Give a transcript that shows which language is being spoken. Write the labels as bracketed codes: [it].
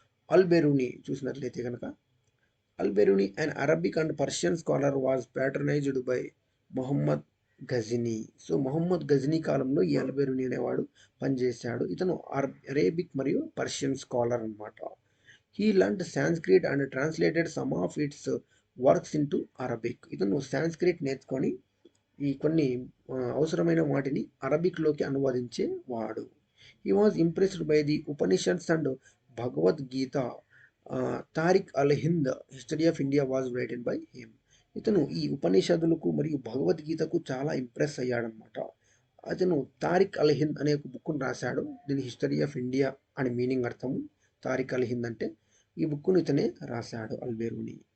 [en] Alberuni [te] చూసినట్లయితే కనుక, [en] Alberuni an Arabic and Persian scholar was patronized by Mohammed Ghazni. [te] So Mohammed Ghazni కాలంలో ఈ అల్బెరూని అనేవాడు పనిచేశాడు. ఇతను అరేబిక్ మరియు పర్షియన్ స్కాలర్ అనమాట. [en] He learned Sanskrit and translated some of its works into Arabic. [te] ఇతను సాంస్క్రిట్ నేర్చుకొని ఈ కొన్ని అవసరమైన వాటిని అరబిక్లోకి అనువదించేవాడు. [en] He was impressed by the Upanishads and Bhagavad Gita. Tarikh al Hind history of India was writed by him. [te] ఇతను ఈ ఉపనిషదులకు మరియు భగవద్గీతకు చాలా ఇంప్రెస్ అయ్యాడనమాట. అతను తారిక్ అల్ హింద్ అనే ఒక బుక్ను రాశాడు. దీని హిస్టరీ ఆఫ్ ఇండియా అని మీనింగ్ అర్థము. తారిక్ అల్ హింద్ అంటే ఈ బుక్ను ఇతనే రాశాడు అల్బెరూని.